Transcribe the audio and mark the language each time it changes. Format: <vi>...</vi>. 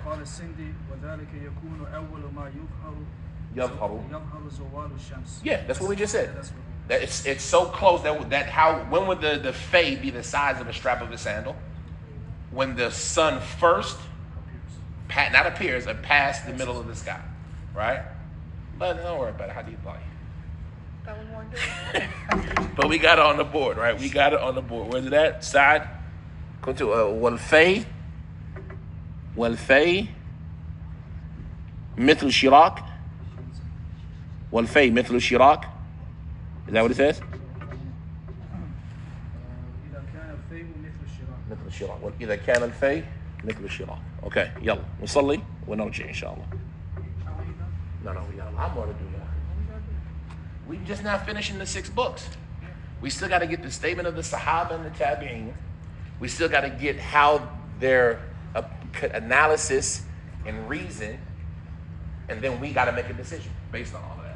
<ar>قال السندي وذلك يكون أول ما يظهر. يظهر زوال الشمس.</ar> <en>Yeah, that's what we just said. Yeah, that's what That it's so close when would the fay be the size of a strap of a sandal? When the sun first not appears and past the middle of the sky, right? But don't worry about it. How do you like? That we weren't doing. But we got it on the board, right? We got it on the board. Where's it at? Side. Go to</en> <ar>والفي مثل الشراك. والفي مثل الشراك.</ar> <en>Is that what it says?</en> <ar>كان الفيء مثل الشراء. مثل الشراء. وإذا كان الفي مثل الشراء. Okay, يلا نصلي ونرجع إن شاء الله.</ar> <en>No, I'm going to do that. We just now finishing the 6 books. We still got to get the statement of the Sahaba and the Tabi'in. We still got to get how their analysis and reason, and then we got to make a decision based on all of that.</en>